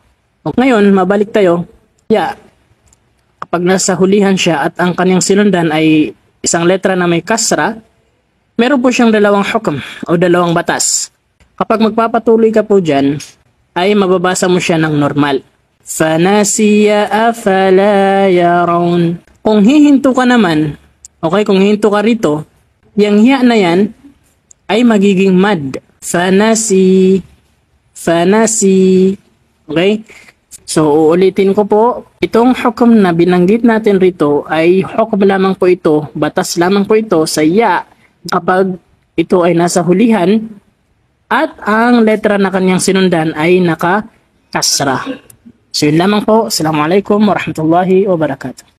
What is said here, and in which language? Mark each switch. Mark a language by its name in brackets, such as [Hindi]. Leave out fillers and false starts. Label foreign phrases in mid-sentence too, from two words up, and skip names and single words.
[Filipino] Ngayon, mabalik tayo. Ya, kapag nasa hulihan siya at ang kanyang sinundan ay isang letra na may kasra, meron po siyang dalawang hukm o dalawang batas. Kapag magpapatuloy ka po dyan, ay mababasa mo siya ng normal. [Arabic] فَنَسِيَ أَفَلَا يَرَوْنَ. [Filipino] Kung hihinto ka naman, okay, kung hihinto ka rito, yung hiya na yan ay magiging mad. Fanasi. Okay? So, uulitin ko po, itong hukom na binanggit natin rito ay hukom lamang po ito, batas lamang po ito sa ya kapag ito ay nasa hulihan at ang letra na kanyang sinundan ay naka-kasra. So, yun lamang po. [Arabic] السلام عليكم ورحمة الله وبركاته.